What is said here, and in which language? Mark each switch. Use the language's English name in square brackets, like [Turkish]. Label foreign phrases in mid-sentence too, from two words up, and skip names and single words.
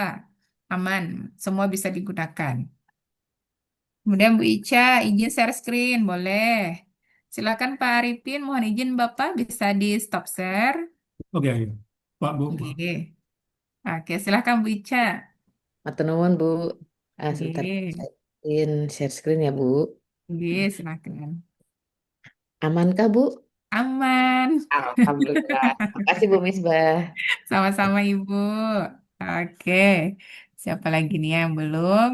[Indonesian] Aman, semua bisa digunakan. Kemudian Bu Ica, izin [English] share screen, [Indonesian] boleh. Silakan Pak Arifin, mohon izin Bapak bisa di [English] stop share. [Indonesian] Oke, oke. Pak Bu. Oke, oke, silakan Bu Ica. [Javanese] Matur nuwun, Bu. [Indonesian] Sebentar. Oke, Saya [English] share screen [Indonesian] ya, Bu. oke, silakan. Amankah, Bu? Aman. Alhamdulillah. Makasih, Bu Misbah. Sama-sama Ibu. Oke. Siapa lagi nih yang belum?